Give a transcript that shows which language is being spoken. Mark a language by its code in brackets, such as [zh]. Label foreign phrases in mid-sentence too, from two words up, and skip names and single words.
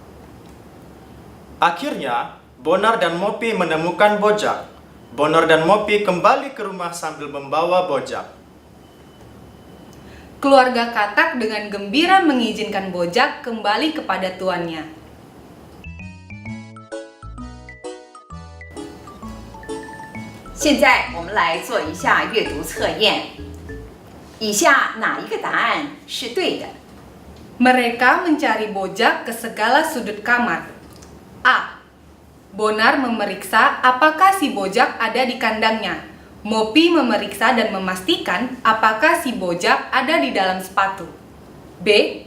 [id] Akhirnya, Bonar dan Mopi menemukan Bojak. Bonar dan Mopi kembali ke rumah sambil membawa Bojak. Keluarga katak dengan gembira mengizinkan Bojak kembali kepada tuannya. [zh] 现在我们来做一下阅读测验，以下哪一个答案是对的？ [id] Mereka mencari Bojak ke segala sudut kamar. A. Bonar memeriksa apakah si Bojak ada di kandangnya. Mopi memeriksa dan memastikan apakah si Bojak ada di dalam sepatu. B.